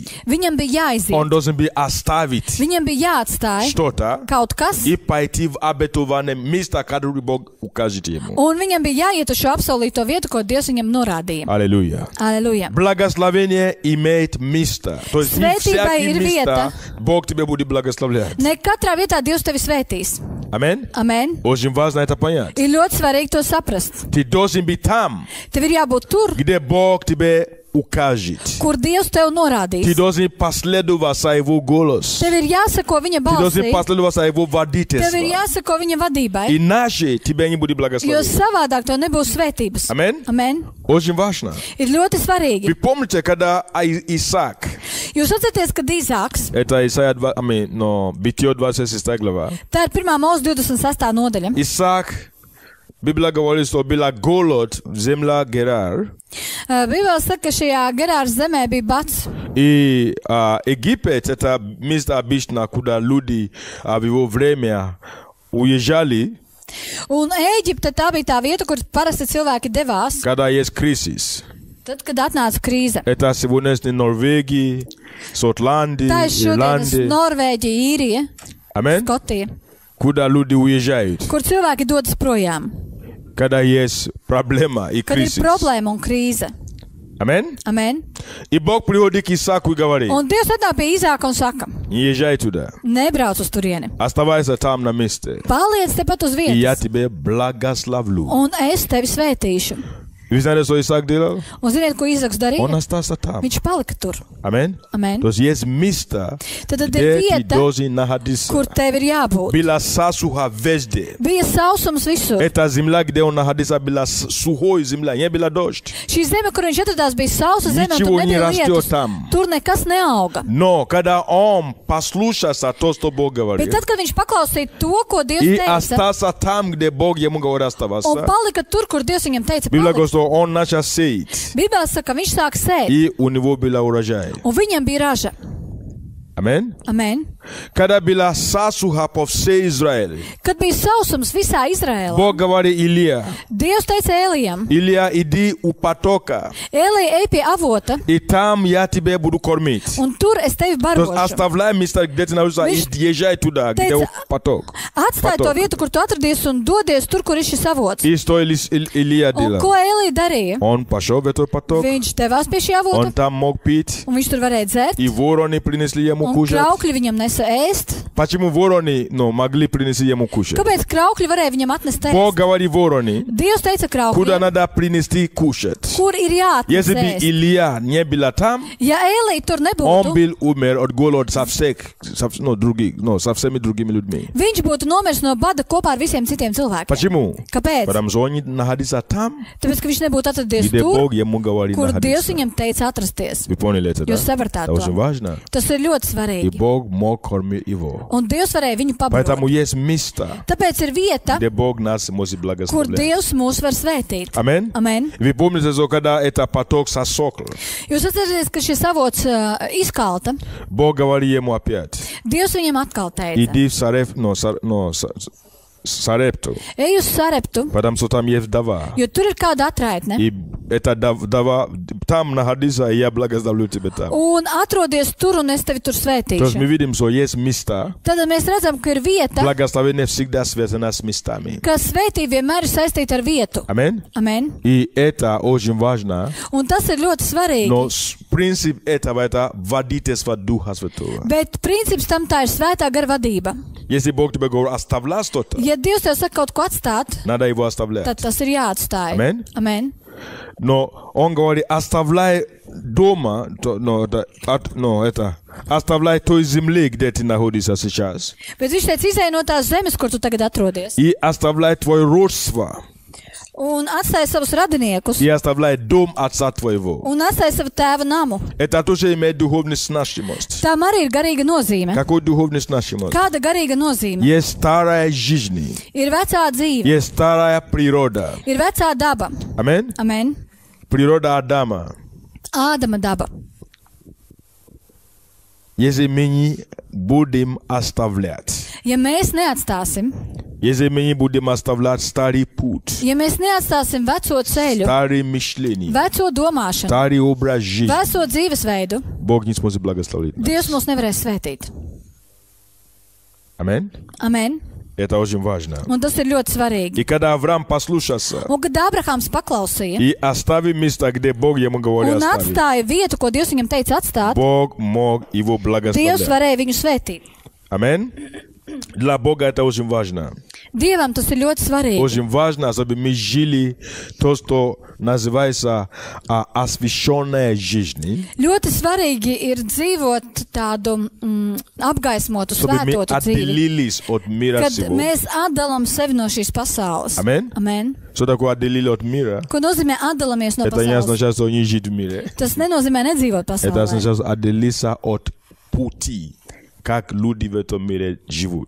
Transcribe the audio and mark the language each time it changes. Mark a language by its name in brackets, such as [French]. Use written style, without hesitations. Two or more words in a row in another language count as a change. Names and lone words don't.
[Latvian] Viņam bija jāiziet, [Russian] Он должен быть оставить [Latvian] viņam bija jāatstāj [Russian] что-то [Latvian] kaut kas, [Russian] и пойти в обетованное место, которое Бог укажет ему. [Latvian] un viņam bija jāiet uz šo apsolīto vietu, ko Dievs viņam norādīja. [Russian] Аллилуйя. [Latvian] Aleluja! [Russian] Благословение имеет место. То есть не [Latvian] Svētībai [Russian] всякое [Latvian] ir [Russian] место [Latvian] vieta. [Russian] Бог тебя будет благословлять. [Latvian] Ne katrā vietā Dievs tevi svētīs. [Russian] Amen? [Latvian] Amen. [Russian] Очень важно это понять. [Latvian] Ir ļoti svarīgi to saprast. [Russian] Ты должен быть там, [Latvian] Tev ir jābūt tur, [Russian] где Бог тебе укажет. [Latvian] kur Dievs tev norādīs. [Russian] Ты должен последовать за Его голос. [Latvian] Tev ir jāsako viņa [Russian] Ты должен [Latvian] balsī. [Russian] последовать за Его [Latvian] Tev ir [Russian] водительством. [Latvian] jāsako viņa vadībai. [Russian] Иначе тебя не будет [Latvian] Jo [Russian] благословения. [Latvian] savādāk tev nebūs svētības. [Russian] Amen? [Latvian] Amen. [Russian] Очень важно. [Latvian] Ir ļoti svarīgi. [Russian] Вы помните, когда Исаак, [Latvian] Jūs atcerieties, kad Īzāks, [Russian] это Исаия, Битие 26 глава, [Latvian] tā ir 1. mūsu 26. nodaļa. [Russian] Исаак, Библия говорит, что была голод, земля Герар, [Latvian] Bībele saka, ka šajā Gerāras zemē bija bats. [Russian] и Египет, это место обычно, куда люди в его время уезжали, [Latvian] Un Ēģipte tā bija tā vieta, kur parasti cilvēki devās, [Russian] когда есть кризис. [Latvian] tad, kad atnāca krīze. [Russian] Это сегодняшние Норвегии, Шотландии, [Latvian] Tā ir šodienas [Russian] Ирландия. [Latvian] Norvēģija, Īrija, Amen? Skotija, [Russian] Куда люди уезжают, [Latvian] kur cilvēki dodas projām, [Russian] когда есть проблема и [Latvian] kad ir [Russian] кризис. [Latvian] problēma un krīze. [Russian] Amen? [Latvian] Amen. [Russian] И Бог приходит к Исааку и говорит, [Latvian] Un Dievs atnāk pie Īzāka un saka, [Russian] не езжай туда, [Latvian] nebrauc uz turieni. [Russian] оставайся там на месте, [Latvian] Paliec tepat uz [Russian] и я [Latvian] vietas, [Russian] тебе благословлю. [Latvian] un es tevi svētīšu. [Russian] Вы знаете, что Исаак делал? [Latvian] Un ziniet, ko Īzāks [Russian] Он [Latvian] darīja? [Russian] остался там. [Latvian] Viņš palika tur. [Russian] Amen? [Latvian] Amen. [Russian] То есть есть место, [Latvian] Tad ir [Russian] где ты [Latvian] vieta, [Russian] должен находиться. [Latvian] kur tev ir jābūt. [Russian] Была засуха везде. [Latvian] Bija sausums visur. [Russian] Эта земля, где он находился, была сухой земля, не было дождь. [Latvian] Šī zeme, kur viņš atradās, bija sausa zeme, un tur [Russian] Ничего не [Latvian] nebija [Russian] растет [Latvian] lietus. [Russian] там. [Latvian] Tur nekas neauga. [Russian] Но когда он послушался то, что Бог [Latvian] Bet [Russian] говорил, [Latvian] tad, kad viņš paklausīja to, ko Dievs [Russian] и [Latvian] teica, [Russian] остался там, где Бог ему говорил [Latvian] un [Russian] оставаться, [Latvian] palika tur, kur Dievs viņam teica, [Russian] Библия [Latvian] palikt. [Russian] говорит, что он начал сеять, [Latvian] Bībelē saka, ka viņš sāk sēt, [Russian] и у него было урожай. [Latvian] un viņam bija raža. [Russian] Amen? [Latvian] Amen. [Russian] Когда была засуха по всей Израиле, [Latvian] Kad bija sausums visā Izrēlā, [Russian] Бог говорит Илия, [Latvian] Dievs teica Elijam, [Russian] Илия, иди у потока, [Latvian] Elija, ej pie avota, [Russian] и там я тебя буду кормить. [Latvian] un tur es tevi [Russian] То есть [Latvian] barošu. [Russian] оставляй место, где ты находишься, и [Latvian] Viņš [Russian] езжай туда, где [Latvian] teica, [Russian] поток. [Latvian] Atstāj to [Russian] Поток. [Latvian] vietu, kur tu atradies, un dodies tur, kur ir šis avots. [Russian] И что Илия [Latvian] Un [Russian] делал? [Latvian] ko Elija darīja? [Russian] Он пошел в этот поток, [Latvian] Viņš devās pie šī avota, [Russian] он там мог пить, [Latvian] un viņš tur varēja dzert, [Russian] и вороны принесли ему [Latvian] un [Russian] кушать. [Latvian] kraukļi viņam nesa ēst. [Russian] Почему вороны могли принести ему кушать? [Latvian] Kāpēc kraukļi varēja viņam atnest [Russian] Бог [Latvian] ēst? [Russian] говорит вороны, [Latvian] Dievs teica [Russian] куда [Latvian] kraukļiem, [Russian] надо принести кушать. [Latvian] kur ir jāatnes [Russian] Если бы [Latvian] ēst. [Russian] Илия не был там, [Latvian] Ja Elija tur [Russian] он [Latvian] nebūtu, [Russian] был умер от голода со всеми другими людьми. [Latvian] viņš būtu nomiris no bada kopā ar visiem citiem cilvēkiem. [Russian] Почему? [Latvian] Kāpēc? [Russian] Потому что он не находился там, [Latvian] Tāpēc, ka viņš nebūtu atradies [Russian] где [Latvian] tur, [Russian] Бог ему говорит [Latvian] kur Dievs [Russian] находиться. [Latvian] viņam teica atrasties. [Russian] Вы поняли это, да? [Latvian] Jūs sapratāt [Russian] Это очень [Latvian] to. [Russian] важно. [Latvian] Tas ir ļoti [Russian] И [Latvian] svarīgi. [Russian] Бог мог кормить его. [Latvian] Un Dievs varēja viņu [Russian] Поэтому [Latvian] pabarot. [Russian] есть место, [Latvian] Tāpēc ir vieta, [Russian] где Бог нас может [Latvian] kur [Russian] благословлять. [Latvian] Dievs mūs var svētīt. [Russian] Amen? [Latvian] Amen. [Russian] Вы помните, что когда это поток сосокл, [Latvian] Jūs atcerieties, ka šis avots izkalta. [Russian] Бог говорит ему опять, [Latvian] Dievs viņam atkal teica, [Russian] иди в Сарепту, [Latvian] ej uz Sareptu, [Russian] потому что там есть вдова. [Latvian] jo tur ir kāda atraitne. [Russian] И эта вдова, там находится, и я благословлю тебя там. [Latvian] Un atrodies tur, un es tevi tur [Russian] То есть мы [Latvian] svētīšu. [Russian] видим, что есть места, [Latvian] Tad mēs redzam, ka ir vieta, [Russian] благословение всегда связано с местами. [Latvian] ka svētība vienmēr ir saistīta ar vietu. [Russian] Amen? [Latvian] Amen. [Russian] И это очень важно, [Latvian] Un tas ir ļoti svarīgi. [Russian] но принцип этого это водительство Духа Святого. [Latvian] Bet princips tam tā ir svētā gara vadība. [Russian] Если Бог тебе говорит, оставляй что-то, [Latvian] Ja Dievs tev saka kaut ko atstāt, [Russian] надо его оставлять. [Latvian] tad tas ir jāatstāj. [Russian] Amen. [Latvian] Amen. [Russian] Но он говорит, оставляй дома, оставляй той земли, где ты находишься сейчас, [Latvian] Bet viņš teica, izēj no tās zemes, kur tu tagad atrodies. [Russian] и оставляй твое родство, [Latvian] Un atstāj savus radiniekus. [Russian] и оставляй дом отца твоего. [Latvian] Un atstāj savu tēva namu. [Russian] Это тоже имеет духовную значимость. [Latvian] Tām arī ir garīga nozīme. [Russian] Какой духовный значимость? [Latvian] Kāda garīga nozīme? [Russian] Есть старая жизнь, [Latvian] Ir vecā dzīve, [Russian] есть старая природа. [Latvian] ir vecā daba. [Russian] Amen? [Latvian] Amen. [Russian] Природа Адама. [Latvian] Ādama daba. [Russian] Если мы не будем оставлять, [Latvian] Ja mēs neatstāsim, [Russian] если мы не будем оставлять старый путь, [Latvian] ja mēs neatstāsim veco ceļu, [Russian] старые мышления, [Latvian] veco domāšanu, [Russian] старый образ жизни, [Latvian] veco dzīvesveidu, [Russian] Бог не сможет благословить нас. [Latvian] Dievs mūs nevarēs svētīt. [Russian] Amen? [Latvian] Amen. [Russian] Это очень важно. [Latvian] Un tas ir ļoti svarīgi. [Russian] И когда Авраам послушался [Latvian] Un kad Ābrahāms paklausīja [Russian] и оставил место, где Бог ему говорил [Latvian] un [Russian] оставить, [Latvian] atstāja vietu, ko Dievs viņam teica atstāt, [Russian] Бог мог его [Latvian] Dievs [Russian] благословлять. [Latvian] varēja viņu svētīt. [Russian] Amen? Для Бога это очень важно. [Latvian] Dievam tas ir ļoti svarīgi. [Russian] Очень важно, чтобы мы жили то, что называется освященная жизнь. [Latvian] Ļoti svarīgi ir dzīvot tādu apgaismotu, [Russian] Чтобы мы [Latvian] svētotu dzīvi. [Russian] отделились от мира [Latvian] Kad [Russian] сего. [Latvian] mēs atdalām sevi no šīs pasaules. [Russian] Amen. [Latvian] Amen. [Russian] Что такое отделили от мира? [Latvian] Ko nozīmē atdalāmies no [Russian] Это не [Latvian] pasaules? [Russian] означает, что не жить в мире. [Latvian] Tas nenozīmē nedzīvot [Russian] Это [Latvian] pasaulē. [Russian] означает отделиться от пути, как люди в этом мире живут.